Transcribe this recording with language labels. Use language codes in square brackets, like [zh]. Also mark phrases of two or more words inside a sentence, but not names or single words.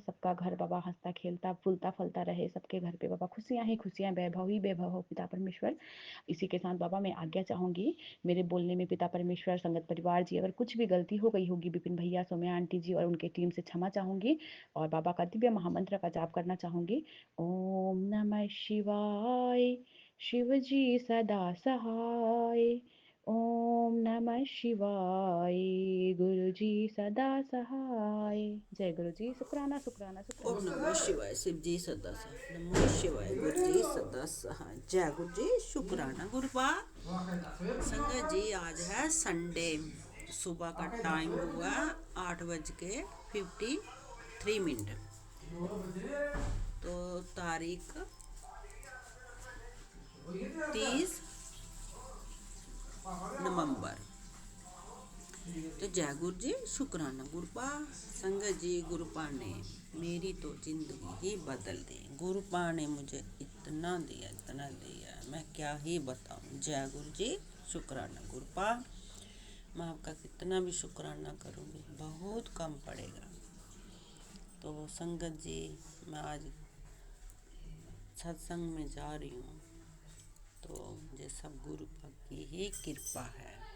[hi] सबका घर बाबा हंसता खेलता फूलता फलता रहे, सबके घर पे बाबा खुशियां ही खुशियां, वैभव ही वैभव हो पिता परमेश्वर। इसी के साथ बाबा मैं आज्ञा चाहूंगी मेरे बोलने में पिता परमेश्वर। संगत परिवार जी अगर कुछ भी गलती हो गई होगी, विपिन भैया सौम्या आंटी जी और उनके टीम से क्षमा चाहूंगी, और बाबा का दिव्य महामंत्र का जाप करना चाहूंगी। ओम नमः शिवाय, शिव जी सदा सहाय। ओम नमः शिवाय, गुरु जी सदा सहाय। जय गुरु जी। शुक्राना शुक्राना ओम शुक्राना। नमः शिवाय, शिव जी सदा सहाय, नमः शिवाय, गुरु जी सदा सहाय। जय गुरु जी। शुक्राना गुरुपा। संगत जी आज है संडे, सुबह का टाइम हुआ 8:53। तो तारीख 30 नवंबर। तो जय गुरु जी शुक्राना गुरुपा। संगत जी गुरुपा ने मेरी तो जिंदगी ही बदल दी। गुरुपा ने मुझे इतना दिया मैं क्या ही बताऊं। जय गुरु जी शुक्राना गुरुपा। मैं आपका कितना भी शुक्राना करूंगी बहुत कम पड़ेगा। तो संगत जी मैं आज सत्संग में जा रही हूँ तो मुझे सब गुरुपा की ही कृपा है।